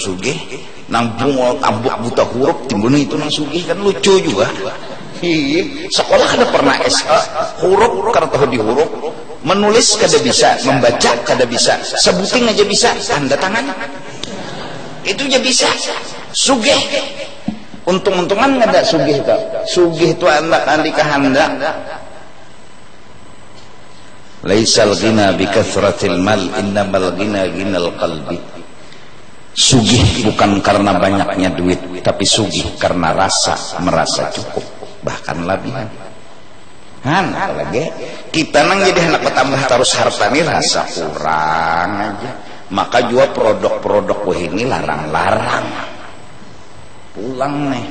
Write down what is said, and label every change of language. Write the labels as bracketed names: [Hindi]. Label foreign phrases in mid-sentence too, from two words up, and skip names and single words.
[Banjar] sugih nang bungol tambuk buta huruf timbulnya itu nang sugih kan lucu juga sekolah kada pernah SE huruf kada tahu di huruf menulis kada bisa membaca kada bisa sebuting aja bisa tanda tangan itu aja bisa sugih untung-untungan nggak ada sugih itu anak andi kehendak [Arabic] ليس الغنى بكثرة المال إنما الغنى غنى القلب [Banjar] sugih bukan karena banyaknya duit tapi sugih karena merasa cukup bahkan lebihan apalagi kita nang jadi anak bertambah terus harta ini rasa kurang aja maka juga produk-produk ini larang-larang pulang